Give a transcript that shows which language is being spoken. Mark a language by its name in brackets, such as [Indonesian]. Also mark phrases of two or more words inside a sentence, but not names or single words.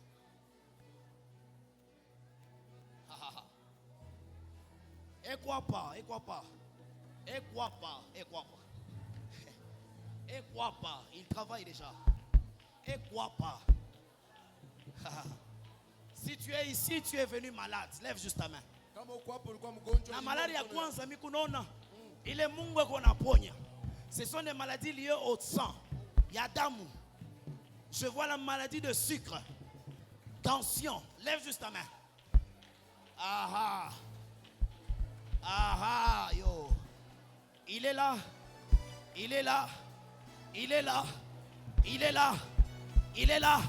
[French] Et quoi pas, et quoi pas, et quoi pas, et quoi pas, et quoi pas, il travaille déjà, et quoi pas. Si tu es ici, tu es venu malade, lève juste ta main. La maladie [Swahili] ya kwanza mikunona, ile Mungu anaponya. [French] Ce sont des maladies liées au sang, [Swahili] ya damu. [French] Je vois la maladie de sucre, tension, lève juste ta main. Aha. Ah ah, yo. Il est là. Il est là. Il est là. Il est là. Il est là.